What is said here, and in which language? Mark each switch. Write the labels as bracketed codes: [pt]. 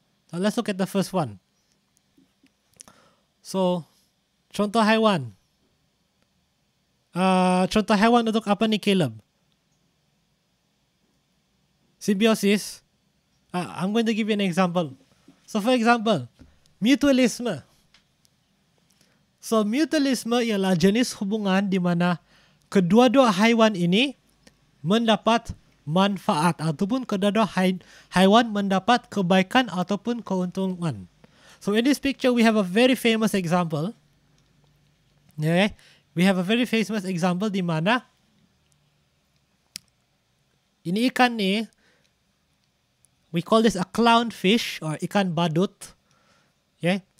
[en] So let's look at the first one. So, [ms] contoh haiwan. Contoh haiwan untuk apa nih, Caleb? [en] Symbiosis. I'm going to give you an example. So for example, mutualisme. [ms] So mutualisme ialah jenis hubungan di mana kedua-dua haiwan ini mendapat manfaat ataupun kedua-dua haiwan mendapat kebaikan ataupun keuntungan. [en] So in this picture we have a very famous example. Okay? We have a very famous example [ms] di mana ini ikan ni, [en] we call this a clownfish or [ms] ikan badut. [en] Okay?